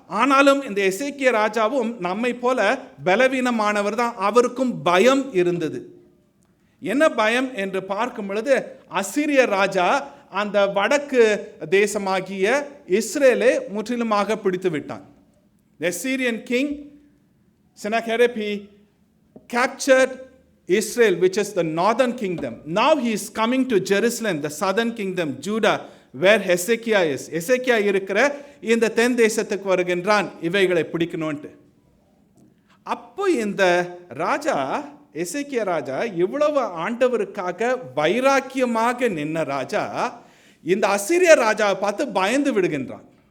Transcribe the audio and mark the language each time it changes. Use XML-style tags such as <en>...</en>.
<ta>ஆனாலும் இந்த எசேக்கியா ராஜாவும் நம்மை போல பலவீனமானவர் தான். அவருக்கும் பயம் இருந்தது. என்ன பயம் என்று பார்க்கும் பொழுது, அசீரிய ராஜா அந்த வடக்கு தேசமாகிய இஸ்ரேலை முற்றிலுமாக பிடித்து விட்டான்.</ta> <en>The Syrian king Sennacherib, he captured Israel, which is the northern kingdom. Now he is coming to Jerusalem, the southern kingdom, Judah, where Hezekiah is.</en> <ta>Hezekiah இருக்கிற இந்த தென் தேசத்துக்கு வருகின்றான் இவைகளை பிடிக்கணும்ட்டு. அப்போ இந்த ராஜா எசேக்கியா ராஜா இவ்வளவு ஆண்டவருக்காக வைராக்கியமாக நின்ன ராஜா இந்த அசீரிய ராஜாவை பார்த்து பயந்து விடுகின்றான்.</ta>